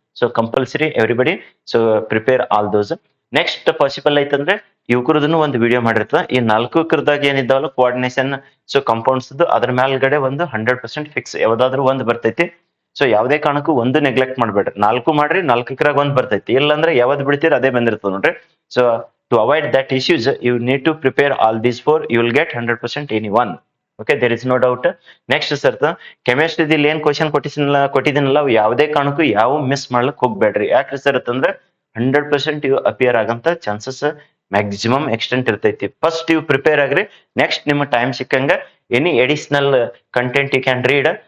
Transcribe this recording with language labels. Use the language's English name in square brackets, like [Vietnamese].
[English] So compulsory everybody so prepare all those. [Kannada] Next possible ಐತಂದ್ರೆ ಇವ್ರದನ್ನು ಒಂದು video ಮಾಡಿರ್ತದ. ಈ 4 ಏನಿದ್ದಾವಲ್ಲ coordination so compounds ಅದ್ರ ಮೇಲ್ಗಡೆ ಒಂದು 100% ಫಿಕ್ಸ್ ಯಾವ್ದಾದ್ರು ಒಂದು ಬರ್ತೈತಿ. ಸೊ ಯಾವ್ದೇ ಕಾರಣಕ್ಕೂ ಒಂದು ನೆಗ್ಲೆಕ್ಟ್ ಮಾಡ್ಬೇಡ್ರಿ. 4 ಮಾಡ್ರಿ, 4 ಒಂದು ಬರ್ತೈತಿ. ಇಲ್ಲಾಂದ್ರೆ ಯಾವ್ದು ಬಿಡ್ತೀರಿ ಅದೇ ಬಂದಿರ್ತದ ನೋಡ್ರಿ. [English] So to avoid that issues you need to prepare all these 4. you will get 100% any one. Okay, there is no doubt. [Kannada] Next sir chemistry ದಲ್ಲಿ ಏನ್ ಕ್ವಶನ್ ಕೊಟ್ಟಿದ್ದೀನಲ್ಲ ಯಾವುದೇ ಕಾರಣಕ್ಕೂ ಯಾವ ಮಿಸ್ ಮಾಡ್ಲಿಕ್ ಹೋಗ್ಬೇಡ್ರಿ. ಯಾಕ್ರಿ ಸರ್ ಅಂತಂದ್ರೆ 100% ಇವು ಅಪಿಯರ್ ಆಗಂತ ಚಾನ್ಸಸ್ ಮ್ಯಾಕ್ಸಿಮಮ್ ಎಕ್ಸ್ಟೆಂಟ್ ಇರ್ತೈತಿ. ಫಸ್ಟ್ ಇವು ಪ್ರಿಪೇರ್ ಆಗ್ರಿ. ನೆಕ್ಸ್ಟ್ ನಿಮ್ಮ time ಸಿಕ್ಕಂಗ [English] Any additional content you can read.